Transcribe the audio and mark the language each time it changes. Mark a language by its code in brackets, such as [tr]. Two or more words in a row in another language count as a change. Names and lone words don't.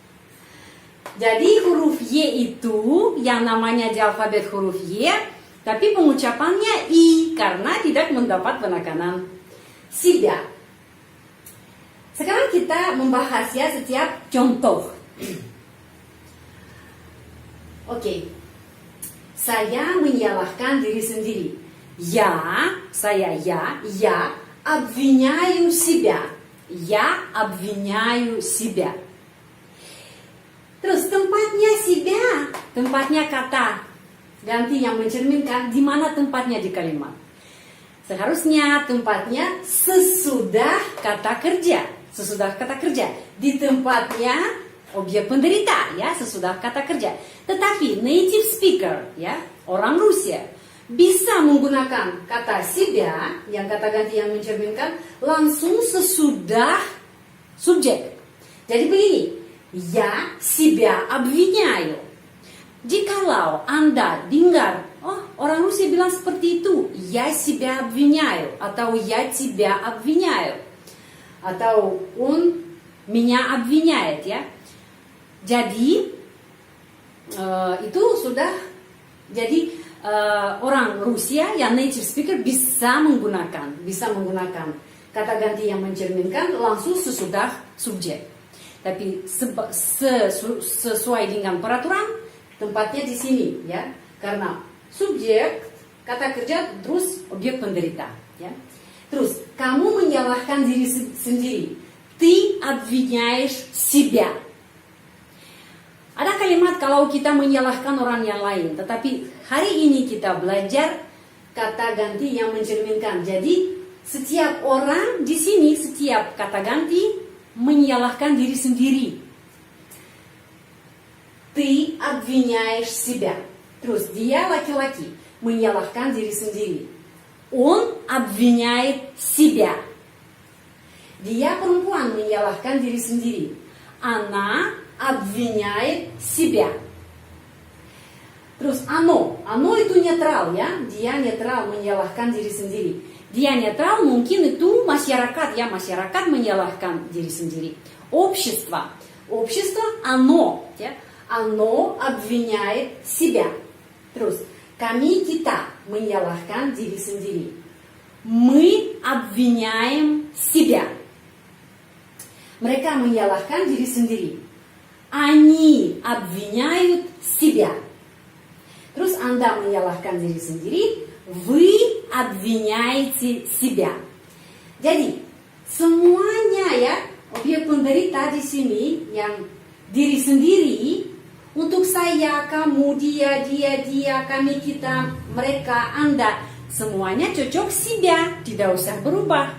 [id] Jadi huruf Y itu yang namanya di alfabet huruf Y, tapi pengucapannya I karena tidak mendapat penekanan себя. Sekarang kita membahas ya setiap contoh. Oke. Saya menyalahkan diri sendiri. Saya [ru] обвиняю себя. Я обвиняю себя. [id] Terus tempatnya себя, tempatnya kata ganti yang mencerminkan di mana tempatnya di kalimat. Seharusnya tempatnya sesudah kata kerja, sesudah kata kerja. Di tempatnya objek penderita ya, sesudah kata kerja. Tetapi [en] native speaker [id] ya, orang Rusia bisa menggunakan kata себя yang kata ganti yang mencerminkan langsung sesudah subjek. Jadi begini, [ru] Я себя обвиняю. [id] Jikalau Anda dengar, oh orang Rusia bilang seperti itu, [ru] я себя обвиняю, atau я тебя обвиняю, atau он меня обвиняет, [id] ya. Jadi itu sudah, jadi orang Rusia yang [en] native speaker [id] bisa menggunakan kata ganti yang mencerminkan langsung sesudah subjek. Tapi sesuai dengan peraturan tempatnya di sini, ya, karena subjek kata kerja terus objek penderita, ya. Terus kamu menyalahkan diri sendiri. [ru] Ты обвиняешь себя. [id] Ada kalimat kalau kita menyalahkan orang yang lain, tetapi hari ini kita belajar kata ganti yang mencerminkan. Jadi setiap orang di sini, setiap kata ganti menyalahkan diri sendiri. [ru] Ты обвиняешь себя. [id] Terus dia laki-laki menyalahkan diri sendiri. [ru] Он обвиняет себя. [id] Dia perempuan menyalahkan diri sendiri. [ru] Она обвиняет себя. [id] Terus ano itu netral, ya. Dia netral menyalahkan diri sendiri. Dia netral mungkin itu masyarakat, ya, masyarakat menyalahkan diri sendiri. [ru] Общество оно, ya. Оно обвиняет себя. [id] Terus, kami kita menyalahkan diri sendiri. [ru] Мы обвиняем себя. [id] Mereka menyalahkan diri sendiri. [ru] Они обвиняют себя. [id] Terus Anda menyalahkan diri sendiri. [ru] Вы обвиняете себя. [id] Jadi, semuanya, ya, objek penderita di sini yang diri sendiri. Untuk saya, kamu, dia, kami, kita, mereka, Anda, semuanya cocok себя, tidak usah berubah.